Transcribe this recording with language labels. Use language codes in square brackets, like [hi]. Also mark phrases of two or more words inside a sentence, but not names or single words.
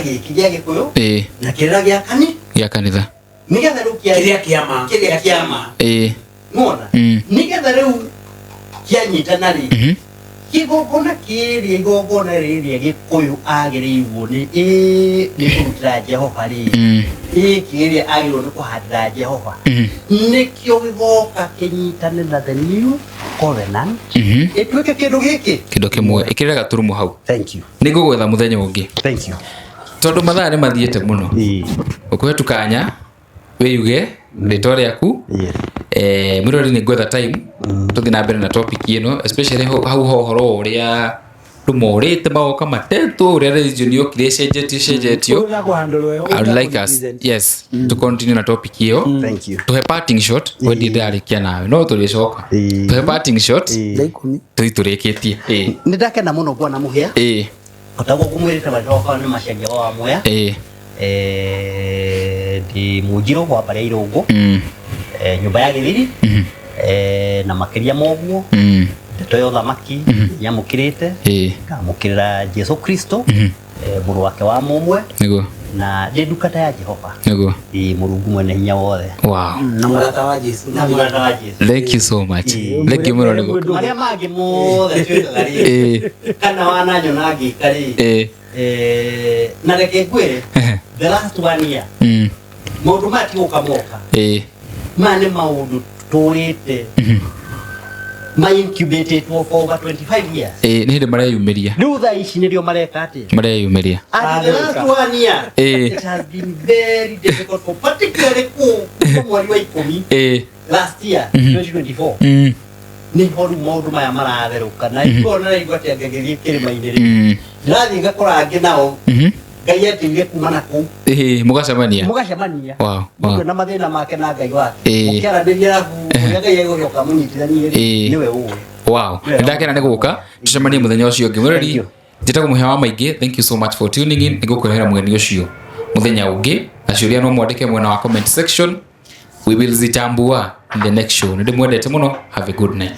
[ki] gĩkĩ gĩa gĩkũyũ na kĩrĩra gĩa kanitha nigetha rĩu kĩrĩa kĩama ng'ona nigetha rĩu kĩanyitana rĩ kĩgongona rĩrĩa gĩkũyũ agĩrĩirwo nĩ kũrutĩra Jehova rĩ kĩrĩa agĩrĩirwo nĩ kũhandĩra Jehova nĩkĩo gĩgoka kĩnyitane na [en] the new covenant [ki] ĩtuĩke kĩndũ kĩmwe ĩkĩrĩra gaturumu hau. [en] Thank you. [ki] Nĩngũgwetha mũthenya ũngĩ. [en] Thank you. [ki] Tondũ mathaa nĩ mathiĩte mũno ũkũhe kanya wĩyuge rĩtwa rĩaku mwĩrori nĩ ngwetha time tũthiĩ na mbere na topic ĩno especially hau ũhoro ũrĩa rumorĩte magoka matetwo ũrĩa religion yokire cenjetio. [en] I would like us to continue na topic ĩyo. Thank you. [ki] Tuhe [en] parting shot [ki] wendi ndarĩkia nawe no tũrĩcoka tuhe [en] parting shot [ki] tũrĩkĩtie. Nĩ ndakena mũno kuona mũhĩa otagwo kumwĩrĩte macoka nĩ macenjia wa Mwea ndi Mũnjirũ gwa Barĩa Irũngũ nyũmba ya Gĩthiri na makĩria moguo ndeto ya ũthamaki nyamũkĩrĩte ngamũkĩrĩra Jesu Kristo mũrũ wake wa mũmwe nĩguo na ndĩ ndungata ya Jehova nĩguo Mũrungu mwene hinya wothe na mũrata wa Jesu. [en] Thank you so much. Thank you [ki] mũno nĩguo marĩa mangĩ mothe twĩkaga rĩ kana wananyona ngĩka rĩ na reke ngwĩre [en] the last one year [ki] maũndũ matigũka moka maya nĩ maũndũ tũrĩte ma [en] incubated for over 25 years. [ki] Nĩ hĩndĩ mareyumĩria rĩu thaa ici nĩrĩo mareka atĩa mareyumĩria [en] the last one year it has been very difficult for particularly [ki] mweri wa ikũmi [en] last year 2024 [ki] nĩ horu maũndũ maya maratherũka na ikona igua atĩ ngagĩthiĩ kĩrĩma-inĩ rĩ ndĩrathiĩ ngakora angĩ nao Ngai atĩire kuma na kũu mũgacemania na mathĩna make na Ngai wake mũkĩaranĩria arabu ũrĩa Ngai egũcoka mũnyitithanie nĩwe ũĩ. Nĩndakena nĩ gũka tũcemanie mũthenya ũcio ũngĩ. Mwĩrori njĩtagwo Mũhĩa wa Maingĩ. [en] Thank you so much for tuning in. [ki] Nĩngũkũrehera mũgeni ũcio mũthenya ũngĩ na ciũria no mwandĩke mwena wa [en] comment section. We will zitambua in the next show. [ki] Nĩndĩmwendete mũno. [en] Have a good night.